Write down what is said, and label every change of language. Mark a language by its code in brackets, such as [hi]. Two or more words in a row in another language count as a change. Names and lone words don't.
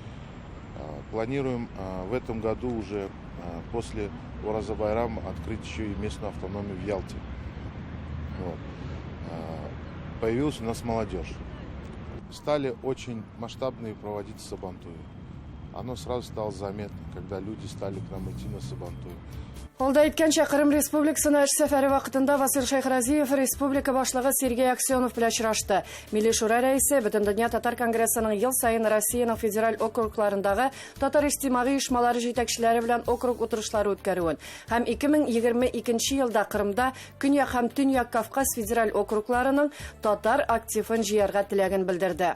[ru] Планируем в этом году уже после Ураза Байрама открыть еще и местную автономию в Ялте. Вот. Появилась у нас молодежь. Стали очень масштабные проводить Сабантуи. Оно сразу стало заметно, когда люди стали к нам идти на Сабантуи. [tt] Алда әйткәнчә, Кырым Республикасына эш сәфәре вакытында Васил Шайхразиев республика башлыгы Сергей Аксенов белән очрашты. Милли шура рәисе Бөтендөнья татар конгрессының ел сайын Россиянең федераль округларындагы татар иҗтимагый оешмалары җитәкчеләре белән округ утырышлары үткәрүен һәм 2022 елда Кырымда Көньяк һәм Төньяк Кавказ федераль округларының татар активын җыярга теләген белдерде.